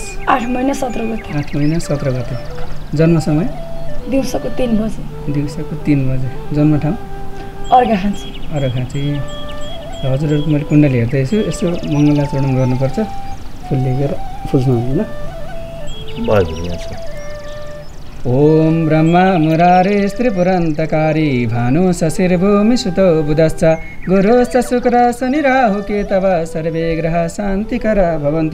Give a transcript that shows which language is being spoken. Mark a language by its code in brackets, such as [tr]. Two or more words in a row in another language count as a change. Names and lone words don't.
[ne] 8 महिना 17 गते। 8 महिना 17 गते। जन्म समय दिउँसोको 3 बजे। दिउँसोको 3 बजे। जन्म ठाउँ अर्घाखाँची। अर्घाखाँची। हजुरहरूको मैले कुण्डली हेर्दैछु, यसो मङ्गलाचरण गर्नुपर्छ। फुल लिएर फुल्नु होइन। [sa] ओम ब्रह्मा मुरारे स्त्रीपुरन्तकारी भानु शशिर्भूमि सुतो बुधश्च गुरुश्च शुक्र शनि राहु केतव सर्वे ग्रह शान्तिकर भवन्तु।